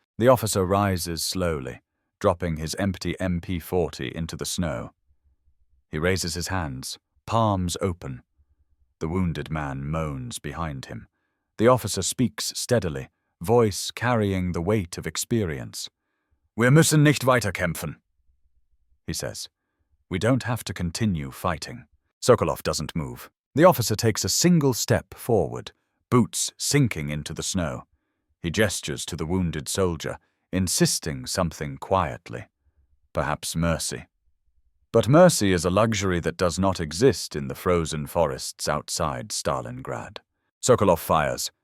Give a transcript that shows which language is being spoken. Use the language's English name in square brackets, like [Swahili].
[English] The officer rises slowly, dropping his empty MP40 into the snow. He raises his hands, palms open. The wounded man moans behind him. The officer speaks steadily, voice carrying the weight of experience. [German] "Wir müssen nicht weiterkämpfen," [English] he says. "We don't have to continue fighting." Sokolov doesn't move. The officer takes a single step forward, boots sinking into the snow. He gestures to the wounded soldier, insisting something quietly. Perhaps mercy. But mercy is a luxury that does not exist in the frozen forests outside Stalingrad. Sokolov fires.